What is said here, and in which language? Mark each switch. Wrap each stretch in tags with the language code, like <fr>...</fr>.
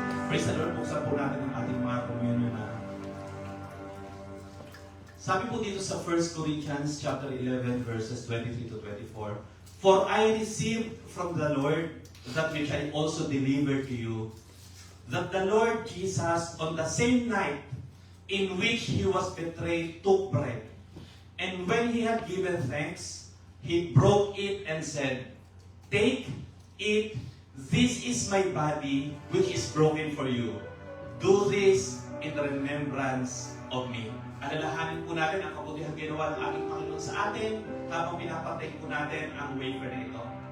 <en>Praise the Lord,</en> <tl>buksan po natin ang ating mga communion na. Sabi po dito sa</tl> <en>1 Corinthians chapter 11 verses 23 to 24, For I received from the Lord that which I also delivered to you, that the Lord Jesus on the same night in which he was betrayed took bread. And when he had given thanks, he broke it and said, Take, eat, this is my body which is broken for you. Do this in remembrance of me.</en> <tl>Alalahanin po natin ang kabutihang ginawa ng ating Panginoon sa atin habang pinapatay po natin ang wafer na ito.</tl>